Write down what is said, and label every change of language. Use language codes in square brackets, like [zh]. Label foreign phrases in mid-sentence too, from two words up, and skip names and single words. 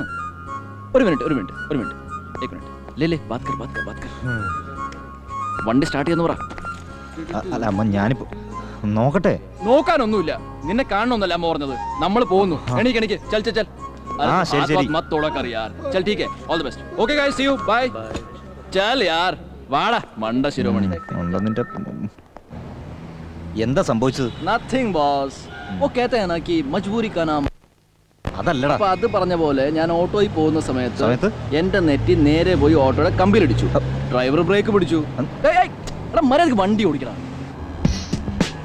[ml] ഒരു മിനിറ്റ്. [hi] ले बात कर. [ml] വണ്ടി സ്റ്റാർട്ട് ചെയ്യുന്ന പറ. അല്ല അമ്മ, ഞാനിപ്പോ നോക്കട്ടെ. നോക്കാനൊന്നുമില്ല, നിന്നെ കാണണമെന്നല്ല അമ്മ പറഞ്ഞത്. നമ്മൾ പോകുന്നു. എണീക്ക്. ചൽ ശരി. [hi] मत तोड़ा कर यार. चल ठीक है, [en] All the best. Okay guys, see you, bye. [hi] चल यार, [ml] വാടാ മണ്ട ശിരോമണി. നിന്റെ എന്താ സംഭവിച്ചത്? [en] Nothing boss. [hi] वो कहते हैं ना कि मजबूरी का नाम. [ml] അതല്ലടാ. അപ്പൊ അത് പറഞ്ഞ പോലെ ഞാൻ ഓട്ടോയിൽ പോകുന്ന സമയത്ത് എന്റെ നെറ്റി നേരെ പോയി ഓട്ടോയുടെ കമ്പിയിലിടിച്ചു. ഡ്രൈവർ ബ്രേക്ക് പിടിച്ചു. മര്യാദക്ക് വണ്ടി ഓടിക്കണം.